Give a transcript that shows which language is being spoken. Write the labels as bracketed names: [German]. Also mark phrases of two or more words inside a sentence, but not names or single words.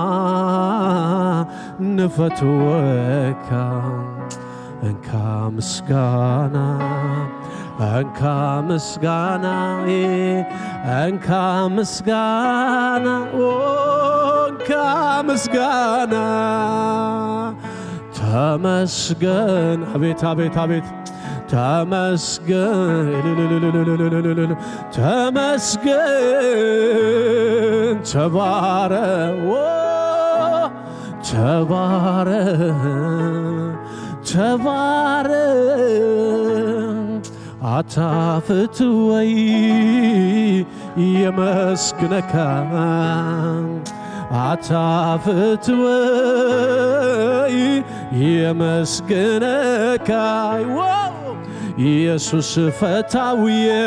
[Amharic] ንፈትወካ እንካ ምስጋና እንካ ምስጋና እንካ ምስጋና እንካ ምስጋና ተመስገን አቤት አቤት አቤት ተመስገን ተመስገን ተባረክ ተባረክ ተባረክ አታፍትወይ [Tigrinya] የመስግነካ አታፍትወይ የመስግነካ ኢየሱስ ፈታውዬ